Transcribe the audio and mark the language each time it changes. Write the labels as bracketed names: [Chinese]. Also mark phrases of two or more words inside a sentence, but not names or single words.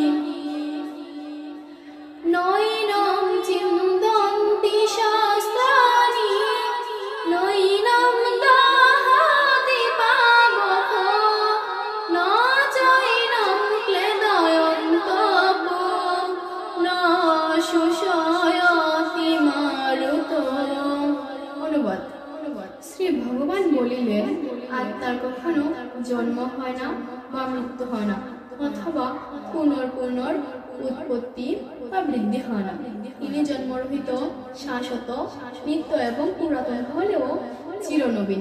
[Sanskrit] নৈনং চিন্তন্তি শাস্ত্রাণি নৈনং দাহাতি পাবক ন চৈনং ক্লেদয়ন্তপ ন শুষয়তি মারুতঃ। [Bangla] অনুবাদ। শ্রী ভগবান বলিলেন, আত্মার কখনো জন্ম হয় না বা মৃত্যু হয় না, অথবা পুনর্পুনর উৎপত্তি বা বৃদ্ধি হয় না। তিনি জন্মরহিত, শাশ্বত, নিত্য এবং পুরাতন হলেও চিরনবীন।